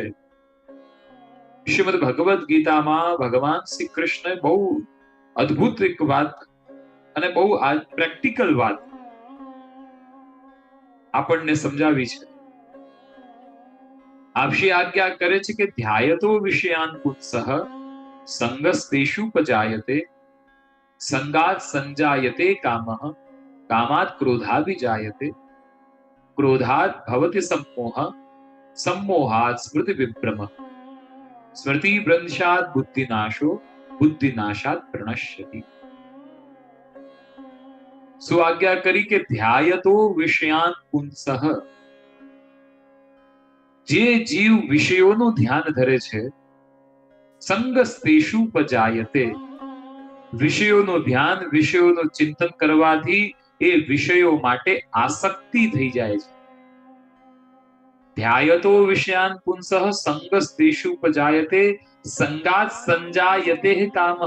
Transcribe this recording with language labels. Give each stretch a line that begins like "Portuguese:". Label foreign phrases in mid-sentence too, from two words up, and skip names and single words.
Gujarati: શ્રીમદ ભગવદ ગીતામાં ભગવાન શ્રી કૃષ્ણ બહુ અદ્ભુત એક વાત અને બહુ પ્રેક્ટિકલ વાત આપણને સમજાવી છે. આપશી આજ્ઞા કરે છે કે
Sanskrit: ધ્યાયતો વિષયાન પુંસઃ સંગસ્તેષુપજાયતે સંગાત સંજાયતે કામઃ કામાત ક્રોધાવિજાયતે ક્રોધાત ભવતિ सम्मोह सम्मोहात् स्मृति विभ्रमः स्मृति भ्रंशात् बुद्धिनाशो बुद्धिनाशात् प्रणश्यति.
Gujarati: સો આજ્ઞા કરી કે ध्यायतो विषयान पुंसः. જે જીવ વિષયોનું ધ્યાન ધરે છે, સંગસ્તેષુપજાયતે, વિષયોનું ધ્યાન, વિષયોનું ચિંતન કરવાથી એ વિષયો માટે આસક્તિ થઈ જાય છે.
Sanskrit: ધ્યાયતો વિષયાન પુંસઃ સંગસ્તેષુપજાયતે સંગાત સંજાયતે કામઃ.